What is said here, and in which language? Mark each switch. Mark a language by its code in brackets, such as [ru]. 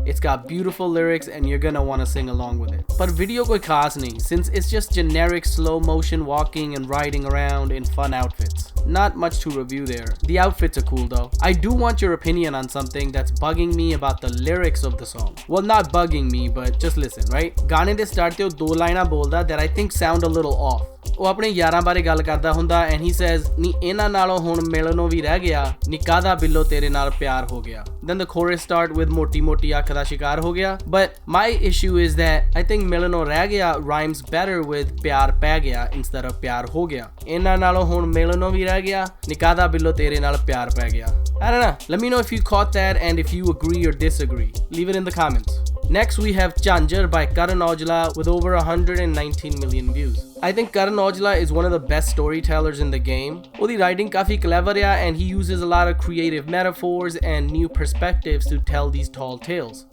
[en] It's got beautiful lyrics and you're gonna wanna sing along with it. But [pa] video koi khas nahi, [en] since it's just generic slow motion walking and riding around in fun outfits. Not much to review there. The outfits are cool though. I do want your opinion on something that's bugging me about the lyrics of the song. Well, not bugging me, but just listen, right? [pa] Gaane de start te do lines bolda [en] that I think sound a little off. [pa] ਉਹ ਆਪਣੇ ਯਾਰਾਂ ਬਾਰੇ ਗੱਲ ਕਰਦਾ ਹੁੰਦਾ [en] and he says [pa] ਨੀ ਇਹਨਾਂ ਨਾਲੋਂ ਹੁਣ ਮਿਲਣੋਂ ਵੀ ਰਹਿ ਗਿਆ ਨੀ ਕਾਹਦਾ ਬਿੱਲੋ ਤੇਰੇ ਨਾਲ ਪਿਆਰ ਹੋ ਗਿਆ. [en] Then the chorus start with [pa] ਮੋਟੀ ਮੋਟੀ ਅੱਖ ਦਾ ਸ਼ਿਕਾਰ ਹੋ ਗਿਆ. [en] But my issue is that I think [pa] ਮਿਲਣੋਂ ਰਹਿ ਗਿਆ [en] rhymes better with [pa] ਪਿਆਰ ਪੈ ਗਿਆ [en] instead of [pa] ਪਿਆਰ ਹੋ ਗਿਆ. ਇਹਨਾਂ ਨਾਲੋਂ ਹੁਣ ਮਿਲਣੋਂ ਵੀ ਰਹਿ ਗਿਆ ਨੀ ਕਾਹਦਾ ਬਿੱਲੋ ਤੇਰੇ ਨਾਲ ਪਿਆਰ ਪੈ ਗਿਆ. [en] I don't know. Let me know if you caught that and if you agree or disagree. Leave it in the comments. Next we have Jhanjar by Karan Aujla with over 119 million views. I think Karan Aujla is one of the best storytellers in the game. [pa] Odi writing kafi clever ya [en] and he uses a lot of creative metaphors and new perspectives to tell these tall tales.